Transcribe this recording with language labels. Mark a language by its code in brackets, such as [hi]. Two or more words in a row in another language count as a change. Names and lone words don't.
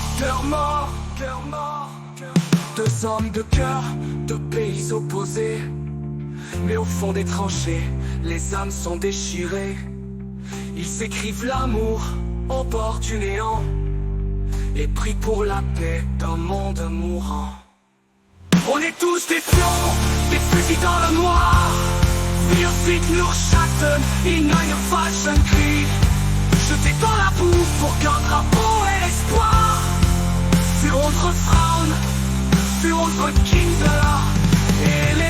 [fr] Cœurs morts, cœurs morts, cœurs morts. Deux hommes de cœur, deux pays opposés, mais au fond des tranchées, les âmes sont déchirées. Ils s'écrivent l'amour au bord du néant et prient pour la paix d'un monde mourant. On est tous des pions, des fusils dans le noir. [de] Wir sind nur Schatten in einem falschen Krieg. [fr] Jetés dans la boue pour qu'un drapeau ait l'espoir. [de] Für unsere Frauen, für unsere Kinder.